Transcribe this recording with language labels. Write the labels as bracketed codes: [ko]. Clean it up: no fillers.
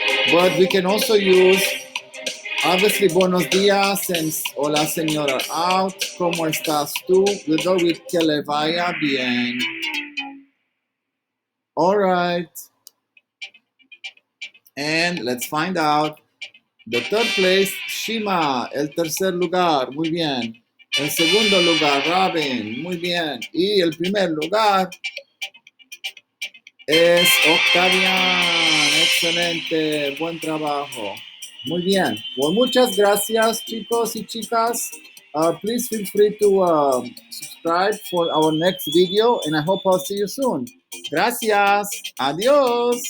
[en] But we can also use, obviously, [es] buenos días [en] and [es] hola señora [en] out. [es] ¿Cómo estás tú? [en] We'll go with [es] que le vaya bien. [en] All right. And let's find out The third place, Shima. [es] El tercer lugar, muy bien. El segundo lugar, Robin, muy bien. Y el primer lugar es Octavian. Excelente, buen trabajo. Muy bien. [en] Well, [es] muchas gracias, chicos y chicas. [en] Please feel free to subscribe for our next video, and I hope I'll see you soon. [es] Gracias. Adiós.